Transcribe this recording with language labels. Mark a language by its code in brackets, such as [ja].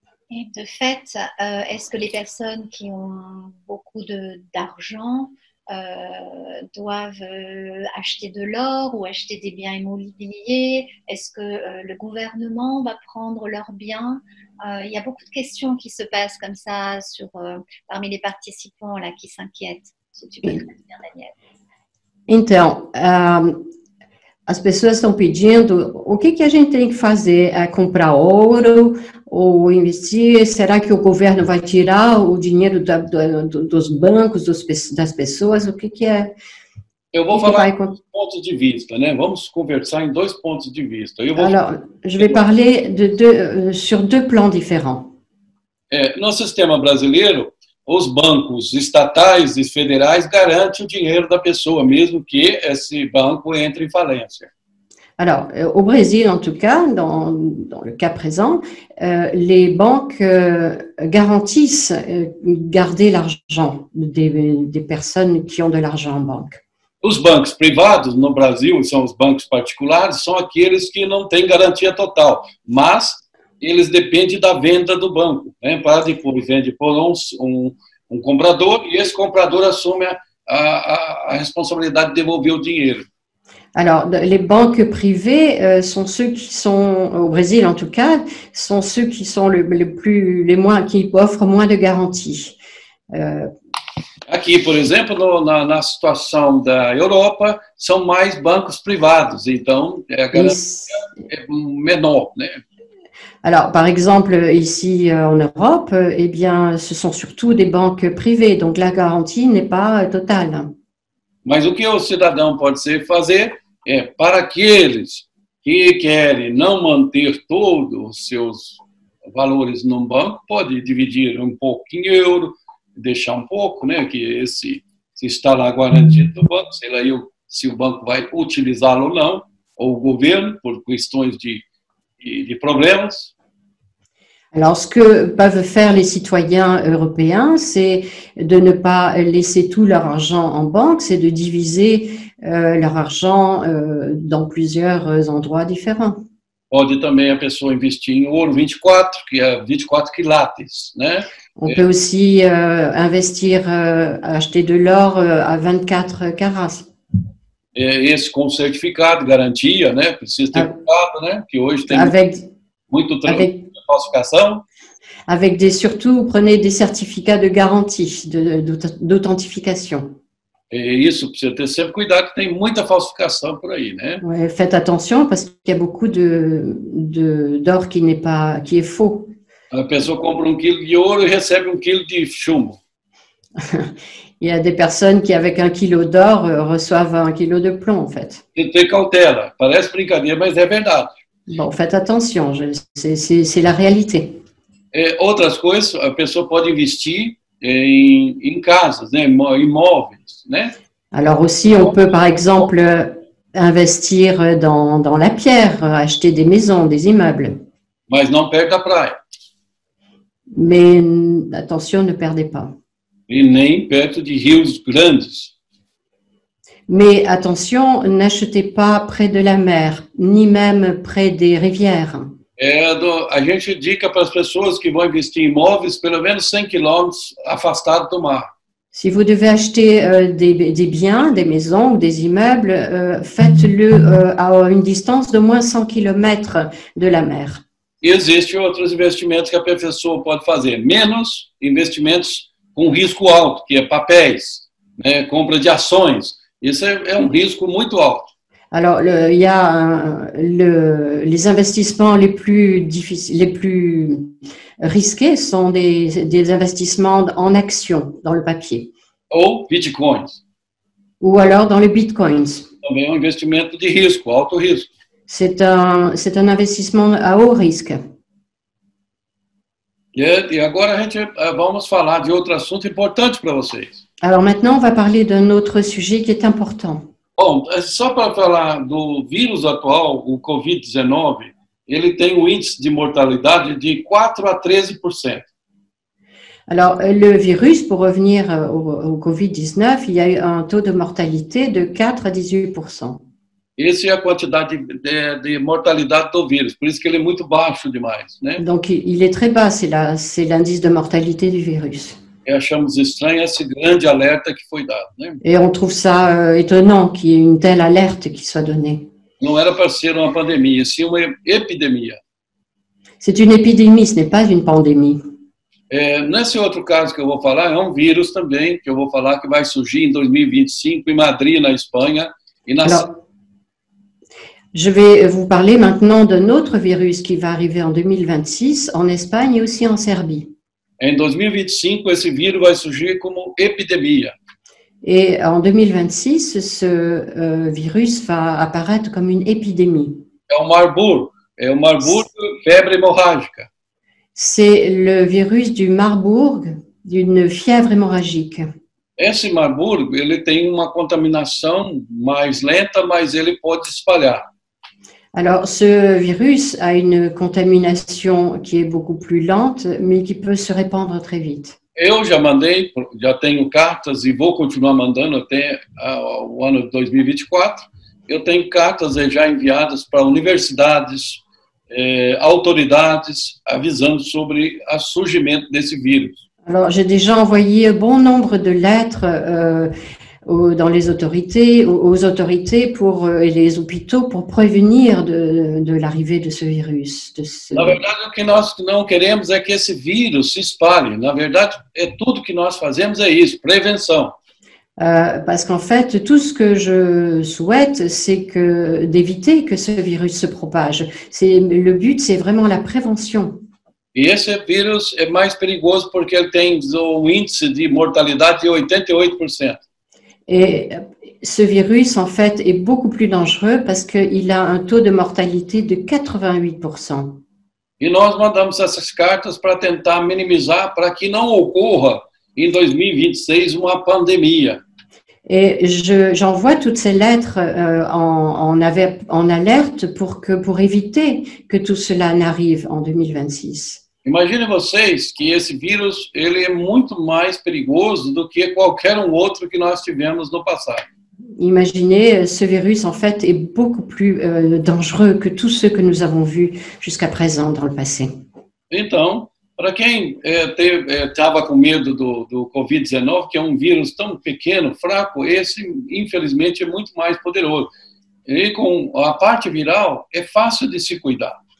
[fr] Et de fait, est-ce que les personnes qui ont beaucoup d'argent doivent acheter de l'or ou acheter des biens immobiliers? Est-ce que le gouvernement va prendre leurs biens? Il y a beaucoup de questions qui se passent comme ça parmi les participants là, qui s'inquiètent. Si tu peux traduire, Daniel. [pt] Então, as pessoas estão pedindo o que a gente tem que fazer? É comprar ouro ou investir? Será que o governo vai tirar o dinheiro dos bancos, das pessoas? O que é? Eu vou falar em dois pontos de vista, né? Vamos conversar em dois pontos de vista. [fr] Alors, je vais parler sur deux plans différents. [pt] No sistema brasileiro, os bancos estatais e federais garantem o dinheiro da pessoa, mesmo que esse banco entre em falência. [fr] Alors, au Brésil, en tout cas, dans le cas présent, les banques garantissent garder l'argent des personnes qui ont de l'argent en banque. [pt] Os bancos privados no Brasil, são os bancos particulares, são aqueles que não têm garantia total, mas eles dependem da venda do banco, né? Para depois vende por um comprador e esse comprador assume a responsabilidade de devolver o dinheiro. [fr] Alors, les banques privées sont ceux qui sont, au Brésil en tout cas, sont ceux qui sont qui offrent moins de garanties. [pt] Aqui, por exemplo, na situação da Europa, são mais bancos privados, então a garantia é menor, né? [fr] Alors, par exemple, ici en Europe, eh bien, ce sont surtout des banques privées, donc la garantie n'est pas totale. [pt] Mas o que o cidadão pode fazer é, para aqueles que querem não manter todos os seus valores num banco, pode dividir um pouco em euro, deixar pouco, né, que se está lá garantido do banco, sei lá se o banco vai utilizá-lo ou não, ou o governo, por questões de problemas. [fr] Alors, ce que peuvent faire les citoyens européens, c'est de ne pas laisser tout leur argent en banque, c'est de diviser leur argent dans plusieurs endroits différents. [pt] Pode também a pessoa investir em ouro 24, que é 24 quilates, né? [fr] On peut aussi investir, acheter de l'or à 24 carats. [pt] Esse com certificado, garantia, né? Precisa ter cuidado, né? Que hoje tem muito falsificação. [fr] Surtout, prenez des certificats de garantie, d'authentification. [pt] Isso, precisa ter sempre cuidado, que tem muita falsificação por aí, né? [fr] Ouais, faites attention, parce qu'il y a beaucoup d'or qui est faux. [pt] A pessoa compra 1 quilo de ouro e recebe 1 quilo de chumbo. [fr] Il y a des personnes qui, avec 1 kilo d'or, reçoivent 1 kilo de plomb, en fait. [pt] Tem que ter cautela. Parece brincadeira, mas é verdade. [fr] Bon, faites attention, c'est la réalité. [pt] Outras coisas, a pessoa pode investir em casas, né, imóveis, né? [fr] Alors aussi, on peut par exemple investir dans la pierre, acheter des maisons, des immeubles. [pt] Mas não perto da praia. [fr] Mais attention, ne perdez pas. [pt] E nem perto de rios grandes. [fr] Mais attention, n'achetez pas près de la mer, ni même près des rivières. [pt] A gente indica para as pessoas que vão investir em imóveis pelo menos 100 quilômetros afastado do mar. [fr] Si vous devez acheter des biens, des maisons ou des immeubles, faites-le à une distance de moins 100 km de la mer. [pt] E existem outros investimentos que a pessoa pode fazer, menos investimentos com risco alto, que é papéis, né, compra de ações. Isso é risco muito alto. [fr] Alors, il y a les investissements les plus difficiles, les plus risqués sont des investissements en actions, dans le papier. [pt] Ou bitcoins. [fr] Ou alors dans les bitcoins. [pt] Também é investimento de risco, alto risco. [fr] C'est un investissement à haut risque. [pt] E agora a gente vamos falar de outro assunto importante para vocês. [fr] Alors maintenant, on va parler d'un autre sujet qui est important. [pt] Bom, só para falar do vírus atual, o Covid-19, ele tem um índice de mortalidade de 4 a 13%. [fr] Alors, le virus, pour revenir au Covid-19, il y a eu un taux de mortalité de 4 à 18%. [pt] Essa é a quantidade de mortalidade do vírus, por isso que ele é muito baixo demais, né? [fr] Donc, il est très bas, c'est l'indice de mortalité du virus. [pt] E achamos estranho esse grande alerta que foi dado, né? [fr] Et on trouve ça étonnant qu'il y ait une telle alerte qui soit donnée. [pt] Não era para ser uma pandemia, sim uma epidemia. [fr] C'est une épidémie, ce n'est pas une pandémie. [pt] Nesse outro caso que eu vou falar, é um vírus também, que eu vou falar que vai surgir em 2025 em Madrid, na Espanha. E na... [fr] Alors, je vais vous parler maintenant d'un autre virus qui va arriver en 2026 en Espagne et aussi en Serbie. [pt] Em 2025, esse vírus vai surgir como epidemia. [fr] Et en 2026, ce virus va apparaître comme une épidémie. [pt] É o Marburg, febre hemorrágica. [fr] C'est le virus du Marburg, d'une fièvre hémorragique. [pt] Esse Marburg, ele tem uma contaminação mais lenta, mas ele pode espalhar. [fr] Alors, ce virus a une contamination qui est beaucoup plus lente, mais qui peut se répandre très vite. [pt] Eu já tenho cartas e vou continuar mandando até o ano de 2024. Eu tenho cartas já enviadas para universidades, autoridades, avisando sobre o surgimento desse vírus. [fr] Alors, j'ai déjà envoyé bon nombre de lettres dans les autorités, aux autorités et les hôpitaux pour prévenir de l'arrivée de ce virus. [pt] Na verdade, o que nós não queremos é que esse vírus se espalhe. Na verdade, tudo que nós fazemos é isso, prevenção. [fr] Parce qu'en fait, tout ce que je souhaite, c'est d'éviter que ce virus se propage. Le but, c'est vraiment la prévention. [pt] E esse vírus é mais perigoso porque ele tem um índice de mortalidade de 88%. [fr] Et ce virus, en fait, est beaucoup plus dangereux parce qu'il a un taux de mortalité de 88%. [pt] E nós mandamos essas cartas para tentar minimizar, para que não ocorra em 2026 uma pandemia. [fr] Et j'envoie toutes ces lettres en alerte pour éviter que tout cela n'arrive en 2026. [pt] Imagine vocês que esse vírus ele é muito mais perigoso do que qualquer outro que nós tivemos no passado. [fr] Imaginez, ce virus en fait est beaucoup plus dangereux que tous ceux que nous avons vus jusqu'à présent dans le passé. [pt] Então, para quem estava com medo do Covid-19, que é um vírus tão pequeno, fraco, esse infelizmente é muito mais poderoso. E com a parte viral é fácil de se cuidar.